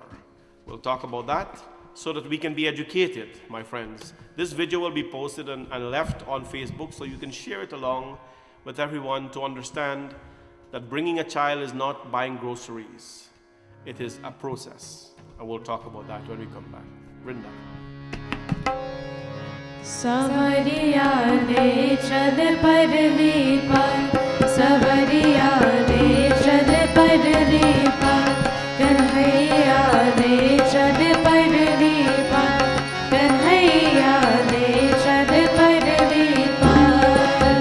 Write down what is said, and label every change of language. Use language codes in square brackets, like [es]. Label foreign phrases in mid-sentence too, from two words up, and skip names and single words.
[en] We'll talk about that so that we can be educated, my friends. This video will be posted and left on Facebook, so you can share it along with everyone to understand that bringing a child is not buying groceries. It is a process. And we'll talk about that when we come back. Vrinda. [hi] सवरिया ले चल परली पर, सवरिया ले चल परली पर, कन्हैया ले चल परली पर, कन्हैया ले चल परली पर।